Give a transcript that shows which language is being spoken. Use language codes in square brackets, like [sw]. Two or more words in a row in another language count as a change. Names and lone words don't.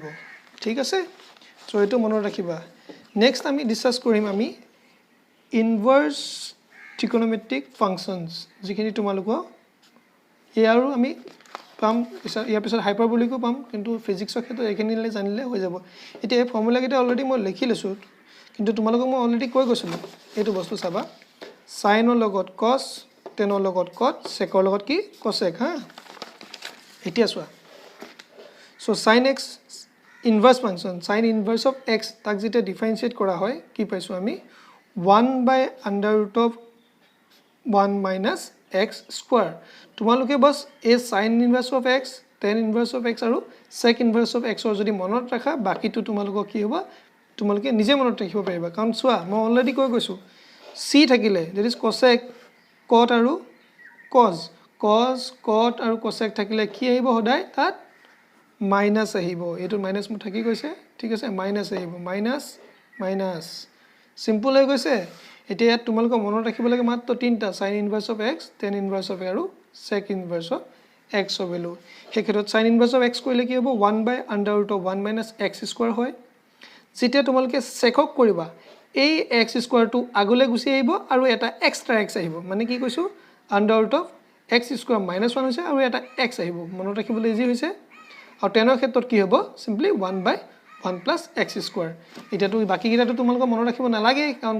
[as] ঠিক আছে সো এটো মনত ৰাখিবা নেক্সট আমি ডিসকাস কৰিম আমি [en] inverse trigonometric functions [as] যিখিনি তোমালোকক ইয়াৰো আমি পাম ইয়াৰ পিছত হাইপাৰবলিকো পাম কিন্তু ফিজিক্সৰ ক্ষেত্ৰত এইখিনিলে জানিলে হৈ যাব এতিয়া এই ফৰ্মুলা কিটা অলৰেডি মই লিখি লৈছো কিন্তু তোমালোকক মই অলৰেডি কৈ গৈছিলো এইটো বস্তু চাবা sin ৰ লগত cos tan ৰ লগত cot sec ৰ লগত কি cosec হা এতিয়া চোৱা [en] so sin x inverse function sin inverse of x [as] তাক যেটা ডিফারেন্সিয়েট কৰা হয় কি পাইছো আমি 1/√1 [en] minus x square [as] তোমালোকে বস এই [en] sin inverse of x tan inverse of x [as] আৰু [en] sec inverse of x [as] ৰ যদি মনত ৰাখা বাকিটো তোমালোকক কি হ'ব তোমালোকে নিজে মনত ৰাখিব পাৰিবা কাৰণ চোৱা মই অলৰেডি কৈ গৈছো c থাকিলে [en] that is cosec cot [as] আৰু cos cot আৰু cosec থাকিলে কি আহিব সদায় তাত মাইনাস আহিব এটো মাইনাস মু থাকি গৈছে ঠিক আছে মাইনাস আহিব মাইনাস সিম্পল হৈ গৈছে এতিয়া তোমালোক মনত ৰাখিব লাগে মাত্ৰ তিনটা [en] sin inverse of x tan inverse of [as] আৰু [en] sec inverse of x value [as] সেই ক্ষেত্ৰত [en] sin inverse of x [as] কৰিলে কি হ'ব [en] 1/√1 minus x square [as] হয় যেতিয়া তোমালোকে secক কৰিবা এই [en] x square [as] টো আগলৈ গুছি আহিব আৰু এটা এক্সট্ৰা x আহিব মানে কি কৈছো [en] √x square - 1 [as] হৈছে আৰু এটা x আহিব মনত ৰাখিবলৈ ইজি হৈছে আৰু 10 ৰ ক্ষেত্ৰত কি হ'ব সিম্পলি [en] 1/1 plus x square [as] এটা তো বাকি কিটাটো তোমালোক মনত ৰাখিব নালাগে কাৰণ